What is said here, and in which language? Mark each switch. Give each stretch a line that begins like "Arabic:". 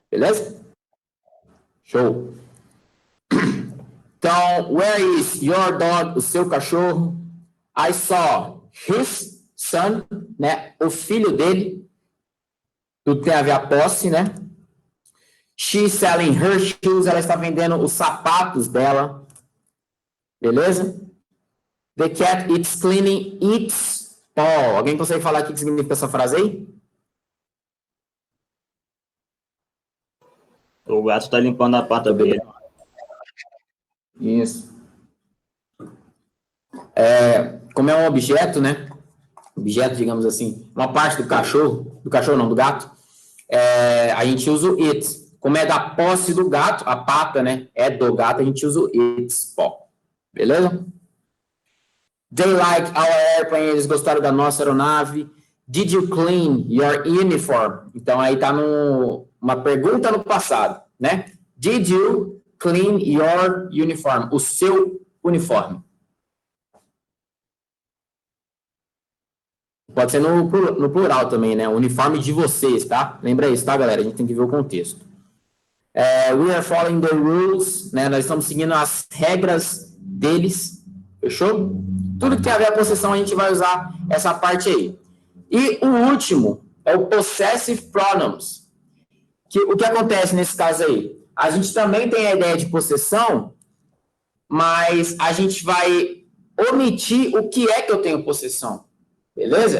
Portuguese: Beleza? Show. Então,
English: where is your dog?
Portuguese: O seu cachorro.
English: I saw his son,
Portuguese: né? O filho dele. Tudo tem a ver a posse, né?
English: She's selling her shoes.
Portuguese: Ela está vendendo os sapatos dela. Beleza?
English: The cat is cleaning its paw.
Portuguese: Alguém consegue falar o que significa essa frase aí? O gato está limpando a pata dele. Isso. Como é um objeto, né? Objeto, digamos assim, uma parte do cachorro não, do gato, a gente usa o it. Como é da posse do gato, a pata, né? É do gato, a gente usa o its paw. Beleza?
English: They like our airplane.
Portuguese: Eles gostaram da nossa aeronave.
English: Did you clean your uniform?
Portuguese: Então, aí tá uma pergunta no passado, né?
English: Did you clean your uniform?
Portuguese: O seu uniforme. Pode ser no plural também, né? O uniforme de vocês, tá? Lembra isso, tá, galera? A gente tem que ver o contexto.
English: We are following the rules, né?
Portuguese: Nós estamos seguindo as regras deles. Fechou? Tudo que tem a ver a possessão, a gente vai usar essa parte aí. E o último é o possessive pronouns. O que acontece nesse caso aí? A gente também tem a ideia de possessão, mas a gente vai omitir o que é que eu tenho possessão. Beleza?